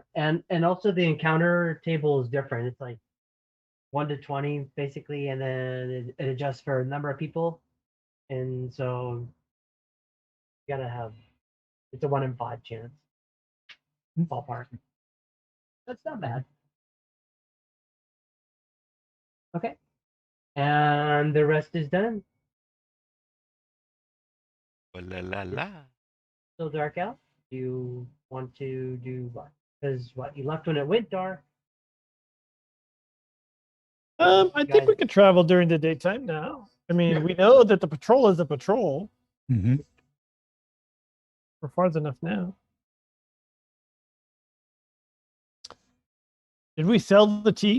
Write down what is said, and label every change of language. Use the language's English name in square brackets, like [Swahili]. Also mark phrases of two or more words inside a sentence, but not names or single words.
[English] And also the encounter table is different. It's like 1 to 20 basically, and then it adjusts for a number of people, and so you gotta have. It's a 1 in 5 chance. Ballpark. That's not bad. Okay. And the rest is done. Oh, la la la. Still dark out. Do you want to do what? Because what you left when it went dark. I think we could travel during the daytime now. I mean, we know that the patrol is a patrol. Mm-hmm. We're far enough now. Did we sell the tea?